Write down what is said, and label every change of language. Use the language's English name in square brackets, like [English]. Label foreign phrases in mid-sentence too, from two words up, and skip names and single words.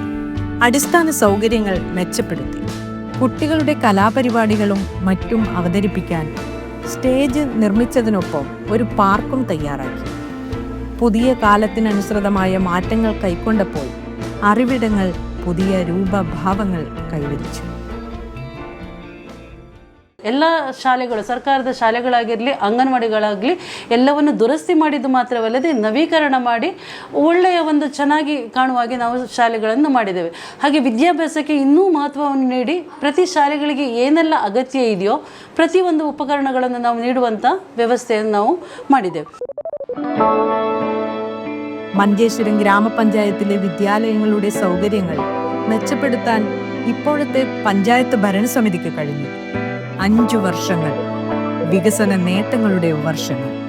[Malayalam] അടിസ്ഥാന സൗകര്യങ്ങൾ മെച്ചപ്പെടുത്തി. കുട്ടികളുടെ കലാപരിപാടികളും മറ്റും അവതരിപ്പിക്കാൻ സ്റ്റേജ് നിർമ്മിച്ചതിനൊപ്പം ഒരു പാർക്കും തയ്യാറാക്കി. പുതിയ കാലത്തിനനുസൃതമായ മാറ്റങ്ങൾ കൈക്കൊണ്ടപ്പോൾ അറിവിടങ്ങൾ പുതിയ രൂപഭാവങ്ങൾ കൈവരിച്ചു. [Kannada] ಎಲ್ಲ ಶಾಲೆಗಳು, ಸರ್ಕಾರದ ಶಾಲೆಗಳಾಗಿರಲಿ, ಅಂಗನವಾಡಿಗಳಾಗಲಿ ಎಲ್ಲವನ್ನು ದುರಸ್ತಿ ಮಾಡಿದ್ದು ಮಾತ್ರವಲ್ಲದೆ ನವೀಕರಣ ಮಾಡಿ ಒಳ್ಳೆಯ ಒಂದು ಚೆನ್ನಾಗಿ ಕಾಣುವ ಹಾಗೆ ನಾವು ಶಾಲೆಗಳನ್ನು ಮಾಡಿದ್ದೇವೆ. ಹಾಗೆ ವಿದ್ಯಾಭ್ಯಾಸಕ್ಕೆ ಇನ್ನೂ ಮಹತ್ವವನ್ನು ನೀಡಿ ಪ್ರತಿ ಶಾಲೆಗಳಿಗೆ ಏನೆಲ್ಲ ಅಗತ್ಯ ಇದೆಯೋ ಪ್ರತಿಯೊಂದು ಉಪಕರಣಗಳನ್ನು ನಾವು ನೀಡುವಂಥ ವ್ಯವಸ್ಥೆಯನ್ನು ನಾವು ಮಾಡಿದ್ದೇವೆ. [Malayalam] മഞ്ചേശ്വരം ഗ്രാമപഞ്ചായത്തിലെ വിദ്യാലയങ്ങളുടെ സൗകര്യങ്ങൾ മെച്ചപ്പെടുത്താൻ ഇപ്പോഴത്തെ പഞ്ചായത്ത് ഭരണസമിതിക്ക് കഴിഞ്ഞു. 5 വർഷങ്ങൾ, വികസന നേട്ടങ്ങളുടെ വർഷങ്ങൾ.